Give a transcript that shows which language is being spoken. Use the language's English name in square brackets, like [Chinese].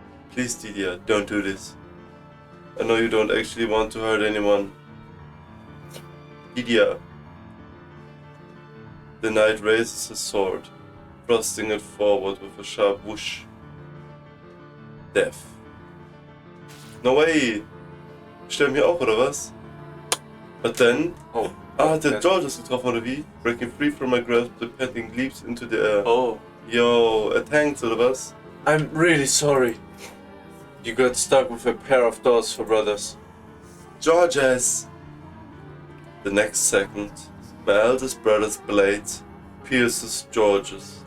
[English] Please, Didier, don't do this. I know you don't actually want to hurt anyone. Didier. The knight raises his sword, thrusting it forward with a sharp whoosh. Death. No way! [German] Sterben wir auch, oder was? [English] But then... Oh. [German] Der George ist getroffen, oder wie? [English] Breaking free from my grasp, the painting leaps into the air. Oh. [German] Yo, thanks, oder was? [English] I'm really sorry. You got stuck with a pair of doors for brothers. Georges! The next second, my eldest brother's blade pierces George's.